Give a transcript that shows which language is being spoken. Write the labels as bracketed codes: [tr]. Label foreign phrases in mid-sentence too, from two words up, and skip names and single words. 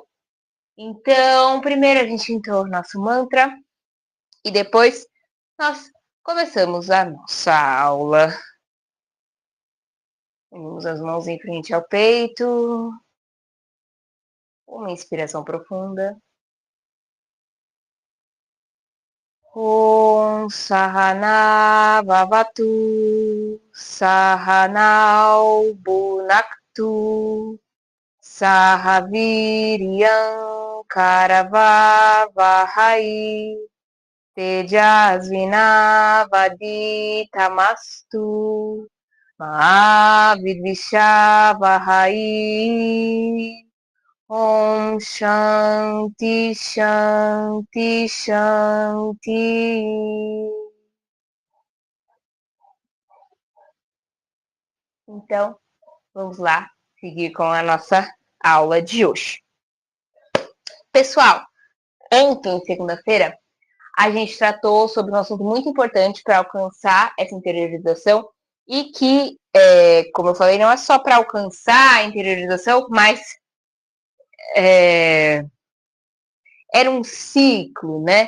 [pt] Então, primeiro a gente entrou no nosso mantra e depois nós começamos a nossa aula. Unimos as mãos em frente ao peito, uma inspiração profunda. [sa] ॐ सह नाववतु सह नौ भुनक्तु सह वीर्यं करवावहै तेजस्वि नावधीतमस्तु मा विद्विषावहै. ॐ शान्ति शान्ति शान्ति. [pt] Então, vamos lá seguir com a nossa aula de hoje. Pessoal, ontem, segunda-feira, a gente tratou sobre um assunto muito importante para alcançar essa interiorização e que, como eu falei, não é só para alcançar a interiorização, mas era um ciclo, né?